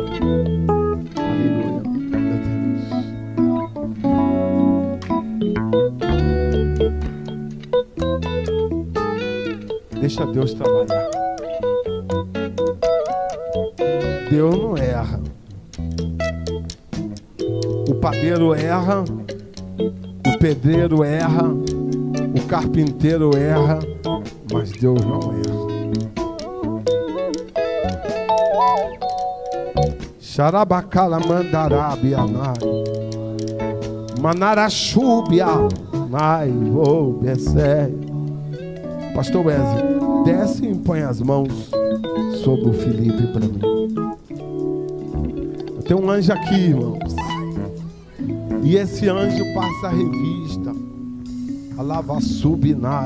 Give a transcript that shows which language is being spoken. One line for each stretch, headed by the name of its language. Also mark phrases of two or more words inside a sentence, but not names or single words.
Portuguese: Aleluia. Deixa Deus trabalhar. Deus não erra. O padeiro erra, o pedreiro erra, o carpinteiro erra, mas Deus não erra. Xarabacala mandarabianai, manarachubia, nai, vou, besé. Pastor Wesley, desce e põe as mãos sobre o Felipe para mim. Tem um anjo aqui, irmãos. E esse anjo passa a revista. Alava subinai.